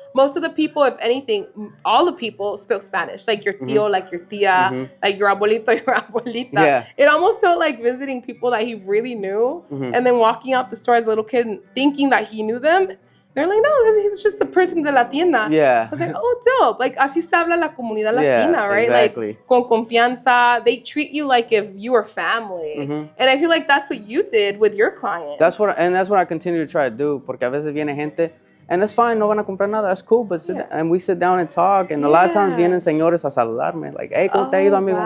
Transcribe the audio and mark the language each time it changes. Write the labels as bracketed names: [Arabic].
[English] Most of the people, if anything, all the people spoke Spanish. Like your tío, like your tía, like your abuelito, your abuelita. Yeah. It almost felt like visiting people that he really knew, and then walking out the store as a little kid and thinking that he knew them. They're like, no, he was just the person [Spanish] de la tienda. [English] Yeah. I was like, oh, dope. [Spanish] Like, así se habla la comunidad latina, right? [English] Exactly. Like, [Spanish] con confianza. [English] They treat you like if you were family. And I feel like that's what you did with your clients. That's what I continue to try to do, [Spanish] porque a veces viene gente, [English] and it's fine, [Spanish] no van a comprar nada, [English] that's cool, but and we sit down and talk, and a lot of times [Spanish] vienen señores a saludarme, [English] like, hey, [Spanish] ¿cómo te ha ido, amigo?